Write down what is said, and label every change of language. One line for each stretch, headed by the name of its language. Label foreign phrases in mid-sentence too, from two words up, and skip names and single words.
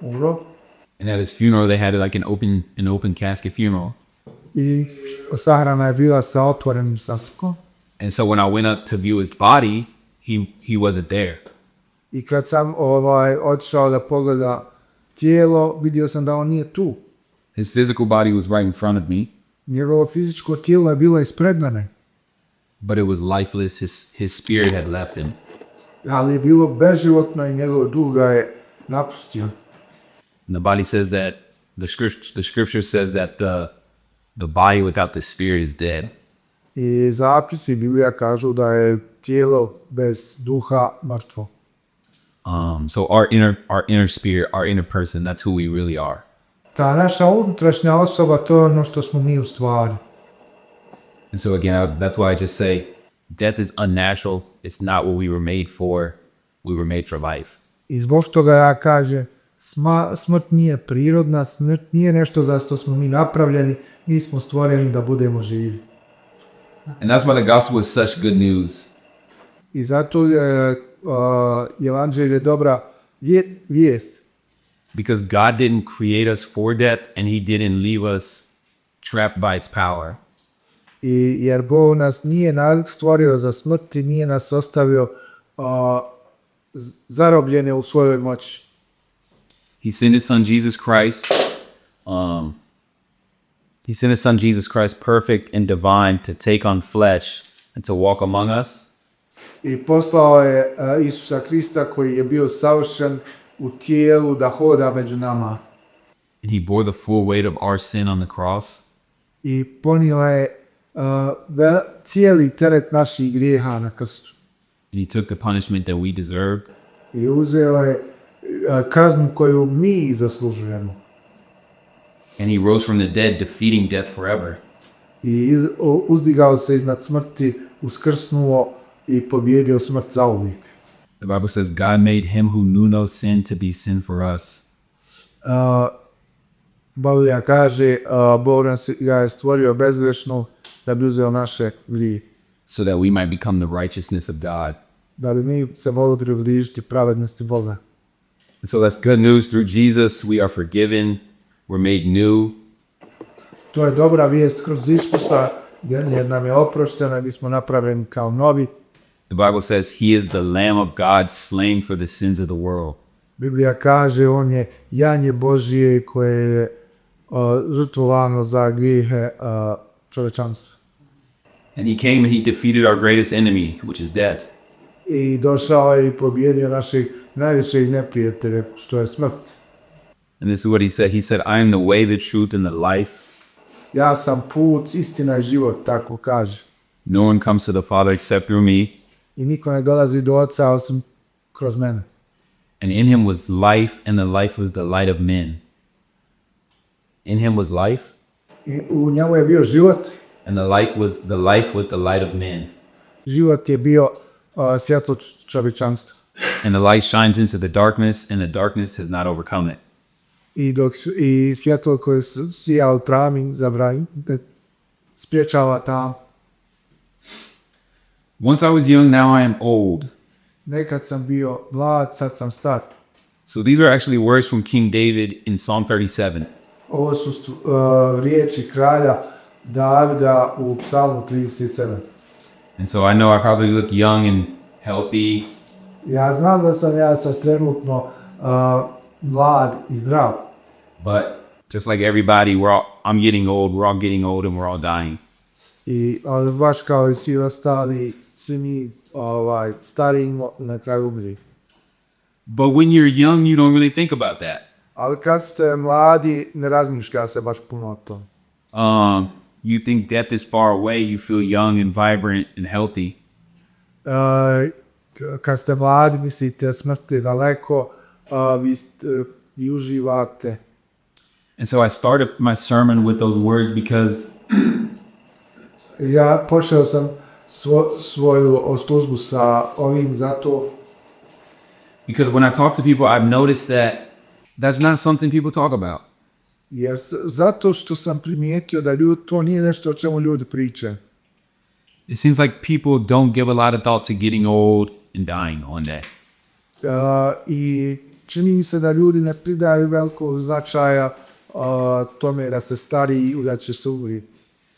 English: And at his funeral, they had like an open casket funeral.
Bosnian: I sahrana je bila sa otvorenim saskom.
English: And so when I went up to view his body, he wasn't there.
Bosnian: I kad sam otišao da pogleda tijelo, vidio sam da on nije tu.
English: His physical body was right in front of me,
Bosnian: Njegovo fizičko tijelo je bilo ispred mene,
English: but it was lifeless. His spirit had left him.
Bosnian: ali je bilo beživotno i njegov duh ga je napustio.
English: And the body says that the scripture says that the body without the spirit is dead.
Bosnian: I zapisi Biblija kažu da je tijelo bez duha mrtvo.
English: So our inner spirit, our inner person, that's who we really are.
Bosnian: Ta naša unutrašnja osoba, to je ono što smo mi u stvari.
English: And so again, that's why I just say, death is unnatural. It's not what we were made for. We were made for life.
Bosnian: I zbog toga ja kažem, smrt nije prirodna, smrt nije nešto za što smo mi napravljeni, mi smo stvoreni da budemo živi.
English: And that's why the gospel is such good news.
Bosnian: I zato je evanđelje dobra vijest.
English: Because God didn't create us for death and he didn't leave us trapped by its power.
Bosnian: Jer Bog nas nije stvorio za smrt i nije nas ostavio zarobljene u svojoj moći.
English: He sent his son Jesus Christ. He sent his son Jesus Christ, perfect and divine, to take on flesh and to walk among us.
Bosnian: I poslao je Isusa Krista koji je bio savršen u tijelu da hoda među nama.
English: And he bore the full weight of our sin on the cross.
Bosnian: I ponio je cijeli teret naših grijeha na krstu.
English: And he took the punishment that we deserved.
Bosnian: I uzeo je kaznu koju mi zaslužujemo.
English: And he rose from the dead, defeating death forever.
Bosnian: I uzdigao se iznad smrti, uskrsnuo i pobjedio smrt zauvijek.
English: The Bible says God made him who knew no sin to be sin for us.
Bosnian: Biblija kaže, Bog nas ga je stvorio bezgrešno da bi uzeo naše grije.
English: So that we might become the righteousness of God.
Bosnian: Da bi mi se mogli približiti pravednosti Boga.
English: And so that's good news. Through Jesus, we are forgiven. We're made new.
Bosnian: To je dobra vijest kroz Isusa, jer nam je oprošteno i mi smo napravljeni kao novi.
English: The Bible says he is the Lamb of God slain for the sins of the world.
Bosnian: Biblija kaže, on je janje Božije koje je žrtvovano za grijehe čovečanstva.
English: And he came and he defeated our greatest enemy, which is death.
Bosnian: I došao je i pobjedio naših najvećih neprijatelja, što je smrt.
English: And this is what he said. He said, I am the way, the truth, and the life.
Bosnian: Ja sam put, istina i život, tako kaže.
English: No one comes to the Father except through me.
Bosnian: I niko ne dolazi do Oca osim kroz mene.
English: And in him was life, and the life was the light of men. In him was life,
Bosnian: I u njemu je bio život.
English: and the life was the light of men.
Bosnian: Život je bio svjetlo čovječanstva.
English: And the light shines into the darkness, and the darkness has not overcome it.
Bosnian: I svjetlo koje sija u tami spriječava tam.
English: Once I was young, now I am old.
Bosnian: Nekad sam bio mlad, sad sam star.
English: So these are actually words from King David in Psalm 37.
Bosnian: Ovo su riječi kralja Davida u Psalmu 37.
English: And so I know I probably look young and healthy,
Bosnian: Ja znam da sam ja sad trenutno mlad i zdrav.
English: but just like everybody, I'm getting old, we're all getting old, and we're all dying.
Bosnian: Ali baš kao i svi ostali, svi mi starimo na kraju umri.
English: But when you're young, you don't really think about that.
Bosnian: Ali kad ste mladi, ne razmišlja se baš puno o tom.
English: You think death is far away, you feel young and vibrant and healthy.
Bosnian: Kad ste mladi, mislite smrt je daleko, vi uživate.
English: And so I started my sermon with those words because
Bosnian: Ja počeo sam svoju službu sa ovim zato
English: when I talk to people, I've noticed that that's not something people talk about.
Bosnian: jer zato što sam primijetio da to nije nešto o čemu ljudi pričaju.
English: It seems like people don't give a lot of thought to getting old and dying one day.
Bosnian: I čini se da ljudi ne pridaju velikog značaja tome da se stari i da će se umriti.